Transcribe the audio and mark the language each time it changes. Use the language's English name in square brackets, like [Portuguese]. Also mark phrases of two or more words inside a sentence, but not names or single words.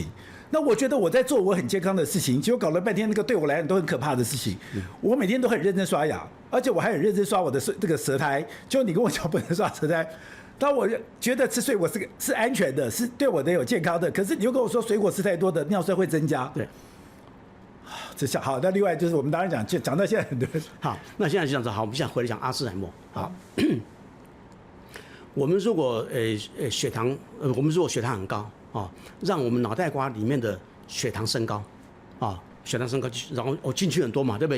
[Chinese] 那我覺得我在做我很健康的事情，結果搞了半天那個對我來講都很可怕的事情。我每天都很認真刷牙，而且我還很認真刷我的這個舌苔。就你跟我講不能刷舌苔，當我覺得吃水果是安全的，是對我的有健康的。可是你又跟我說水果吃太多的尿酸會增加。對，這好。那另外就是我們當然講到現在很多人。好，那現在就這樣子。好，我們現在回來講阿茲海默。好，我們如果血糖我們如果血糖很高。哦，讓我們腦袋瓜裡面的血糖升高，啊，血糖升高，然後我進去很多嘛，對不对？